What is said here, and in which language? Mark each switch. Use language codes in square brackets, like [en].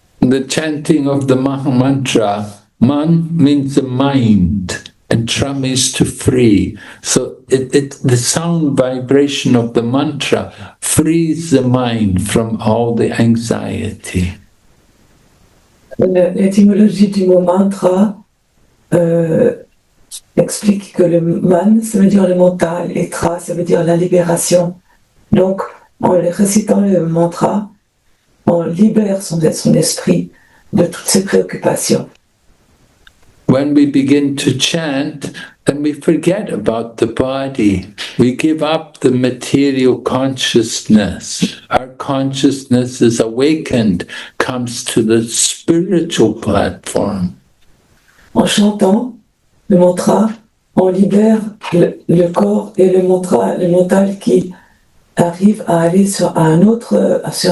[en] The chanting of the Maha-mantra, man means the mind, and tra means to free. So the sound vibration of the mantra frees the mind from all the anxiety. [fr] L'étymologie du mot mantra explique que le man, ça veut dire le mental, et tra, ça veut dire la libération. Donc, en récitant le mantra, on libère son esprit de toutes ses préoccupations. [en] When we begin to chant, then we forget about the body. We give up the material consciousness. Our consciousness is awakened, comes to the spiritual platform. [fr] En chantant le mantra, on libère le corps et le mental qui arrive à aller sur un autre